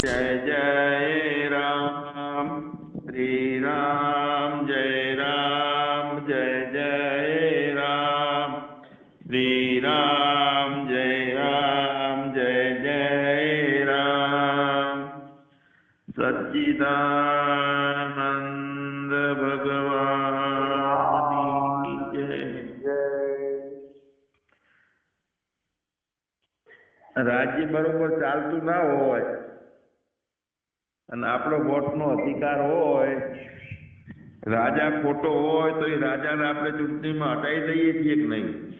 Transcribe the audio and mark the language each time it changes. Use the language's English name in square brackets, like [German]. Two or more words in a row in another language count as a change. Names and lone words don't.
[Hindi] जय जय राम श्री राम जय जय राम श्री राम जय जय राम सच्चिदानंद भगवान की जय। [Gujarati] રાજ્ય બરોબર ચાલતું ના હોય અને આપણો વોટનો અધિકાર હોય, રાજા ખોટો હોય તો એ રાજાને આપણે ચૂંટણીમાં હટાવી દઈએ છીએ કે નહીં?